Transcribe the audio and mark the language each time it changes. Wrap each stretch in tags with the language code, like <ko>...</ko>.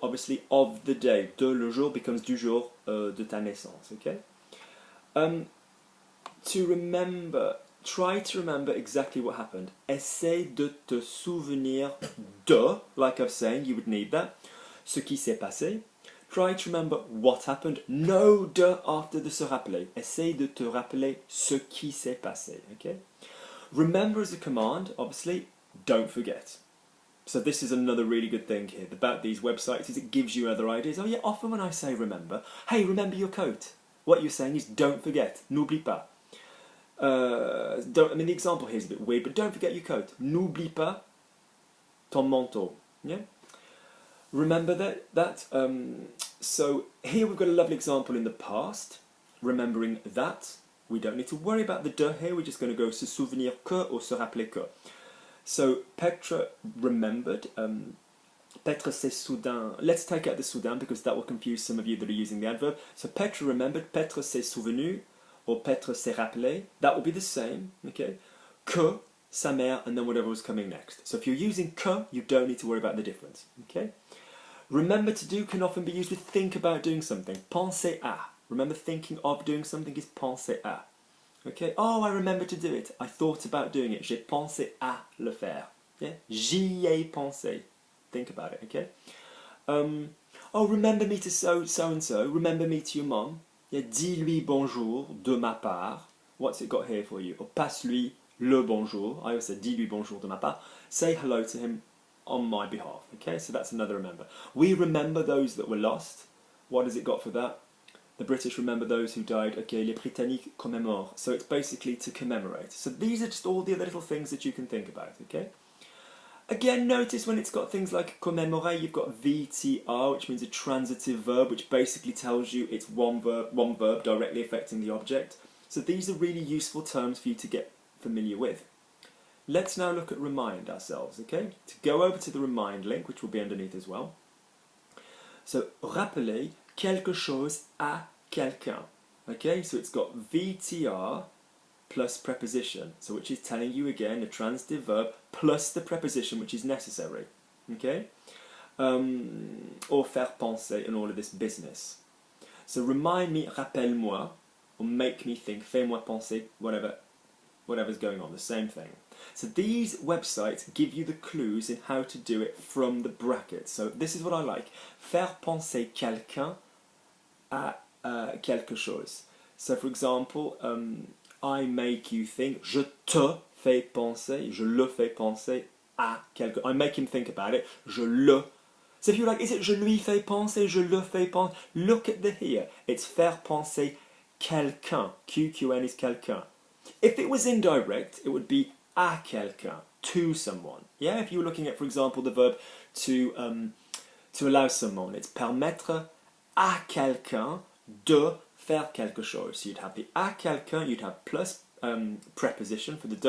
<en>Obviously, of the day.</en> <fr>De le jour</fr> <en>becomes</en> <fr>du jour de ta naissance,</fr> <en>okay? To remember, try to remember exactly what happened.</en> <fr>Essaie de te souvenir de,</fr> <en>like I was saying, you would need that.</en> <fr>Ce qui s'est passé.</fr> <en>Try to remember what happened. No de after the se rappeler.</en> <fr>Essaie de te rappeler ce qui s'est passé, okay?</fr> <en>Remember is a command, obviously, don't forget. So this is another really good thing here about these websites, is it gives you other ideas. Oh yeah, often when I say remember, hey, remember your coat. What you're saying is don't forget,</en> <fr>n'oublie pas.</fr> <en>The example here is a bit weird, but don't forget your coat.</en> <fr>N'oublie pas ton manteau.</fr> <en>Yeah? Remember that. So here we've got a lovely example in the past, remembering that. We don't need to worry about the de here, we're just going to go</en> <fr>se souvenir que</fr> <en>or</en> <fr>se rappeler que.</fr> <en>So Petra remembered.</en> <fr>Petra s'est soudain.</fr> <en>Let's take out the soudain because that will confuse some of you that are using the adverb. So Petra remembered,</en> <fr>Petra s'est souvenu,</fr> <en>or</en> <fr>Petra s'est rappelé.</fr> <en>That will be the same, okay?</en> <fr>Que, sa mère,</fr> <en>and then whatever was coming next. So if you're using que, you don't need to worry about the difference, okay? Remember to do can often be used with think about doing something.</en> <fr>Penser à.</fr> <en>Remember, thinking of doing something is penser à. Okay? Oh, I remember to do it. I thought about doing it.</en> <fr>J'ai pensé à le faire.</fr> <en>Yeah?</en> <fr>J'y ai pensé.</fr> <en>Think about it, okay? Oh, remember me to so-and-so. Remember me to your mom. Yeah?</en> <fr>Dis-lui bonjour de ma part.</fr> <en>What's it got here for you? Or</en> <fr>passe-lui le bonjour.</fr> <en>I always say</en> <fr>dis-lui bonjour de ma part.</fr> <en>Say hello to him on my behalf. Okay? So that's another remember. We remember those that were lost. What has it got for that? The British remember those who died.</en> <fr>Okay, les Britanniques commémorent.</fr> <en>So it's basically to commemorate. So these are just all the other little things that you can think about, okay? Again, notice when it's got things like commémorer, you've got VTR, which means a transitive verb, which basically tells you it's one verb directly affecting the object. So these are really useful terms for you to get familiar with. Let's now look at remind ourselves, okay? To go over to the remind link, which will be underneath as well.</en> <fr>So, rappeler quelque chose à quelqu'un.</fr> <en>Okay, so it's got VTR plus preposition, so which is telling you again a transitive verb plus the preposition which is necessary. Okay, or faire penser and all of this business. So remind me,</en> <fr>rappelle-moi,</fr> <en>or make me think,</en> <fr>fais-moi penser,</fr> <en>whatever's going on, the same thing. So these websites give you the clues in how to do it from the brackets. So this is what I like.</en> <fr>Faire penser quelqu'un à quelque chose.</fr> <en>So for example, I make you think,</en> <fr>je te fais penser, je le fais penser à quelque chose.</fr> <en>I make him think about it,</en> <fr>je le.</fr> <en>So if you're like, is it</en> <fr>je lui fais penser,</fr> <en>je le fais penser? Look at the here.</en> <fr>It's faire penser quelqu'un.</fr> <en>QQN is quelqu'un. If it was indirect, it would be à quelqu'un, to someone. Yeah, if you were looking at, for example, the verb to allow someone, it's</en> <fr>permettre à quelqu'un de faire quelque chose.</fr> <en>So you'd have the à quelqu'un, you'd have plus preposition for the de.</en>